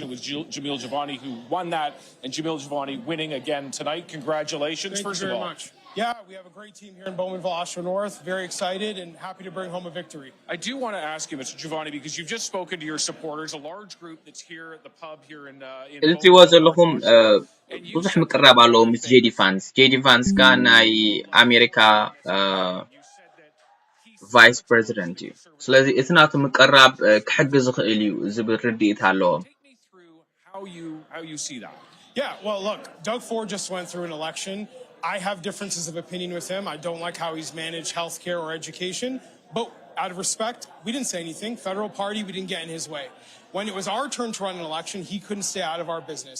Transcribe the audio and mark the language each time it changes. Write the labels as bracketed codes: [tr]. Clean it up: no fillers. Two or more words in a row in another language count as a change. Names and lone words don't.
[en] It was Jamil Jivani who won that, and Jamil Jivani winning again tonight. Congratulations, first of all. Thank you very much. Yeah, we have a great team here in Bowmanville, Oshawa North. Very excited and happy to bring home a victory. I do want to ask you, Mr. Jivani, because you've just spoken to your supporters, a large group that's here at the pub here in Bowmanville. [ti] ብዙሕ ምቅራብ ኣለዎ ምስ ጄዲ ፋንስ ካ ናይ ኣሜሪካ ቫይስ ፕሬዚደንት እዩ ስለዚ እቲ ናቱ ምቅራብ ክሕግዝ ዝኽእል እዩ ዝብል ርድኢት ኣለዎ [en] how you see that. Yeah, well, look, Doug Ford just went through an election. I have differences of opinion with him. I don't like how he's managed healthcare or education, but out of respect, we didn't say anything. Federal party, we didn't get in his way. When it was our turn to run an election, he couldn't stay out of our business.